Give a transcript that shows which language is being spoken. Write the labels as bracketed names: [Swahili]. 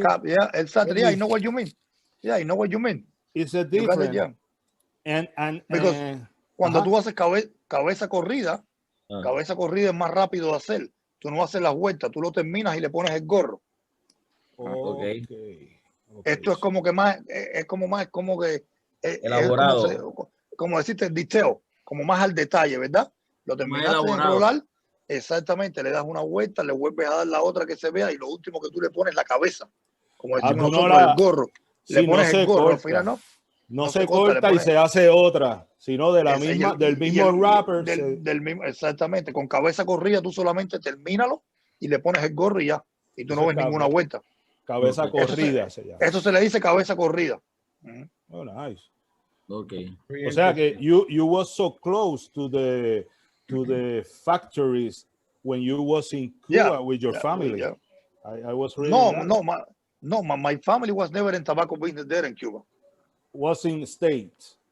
[English] The cap, yeah, exactly. Yeah, I know what you mean. Yeah, I know what you mean. It's a You got it, different. yeah. And [Spanish] Because cuando tú haces cabeza corrida es más rápido de hacer. Tú no haces las vueltas, tú lo terminas y le pones el gorro. [English] okay. [Spanish] Esto es como que más, como que Elaborado. como decirte, detail, como más al detalle, ¿verdad? Lo terminaste de enrolar, exactamente, le das una vuelta, le vuelves a dar la otra que se vea y lo último que tú le pones la cabeza, como decimos nosotros, el gorro. Le pones el gorro, al final no se corta y se hace otra, sino de la misma, del mismo wrapper. Del mismo, exactamente, con cabeza corrida tú solamente termínalo y le pones el gorro y ya, y tú no ves ninguna vuelta. Cabeza corrida se llama. Eso se le dice cabeza corrida. [English] Oh, nice. Okay. [Spanish] O sea que [English] you was so close to the factories when you was in Cuba with your family. Yeah. I was really my family was never in tobacco business there in Cuba. Was in States.